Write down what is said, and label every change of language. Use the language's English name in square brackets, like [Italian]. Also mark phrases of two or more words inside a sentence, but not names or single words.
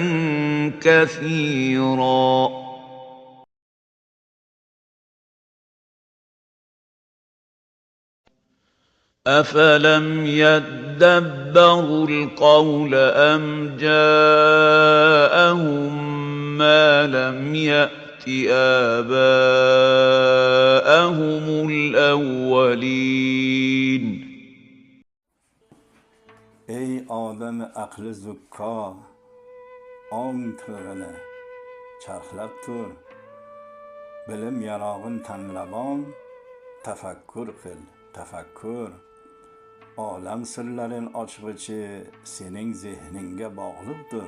[Arabic] كثيرا أفلم يدبروا القول أم جاءهم ما لم يأت آباءهم الأولين [Uzbek] Ey odami aqli zukko, ong tig'ini charxlab tur, bilim yarog'in tanlabon, tafakkur qil, tafakkur. Olam sirlarin ochg'ichi sening zehningga bog'liqdir.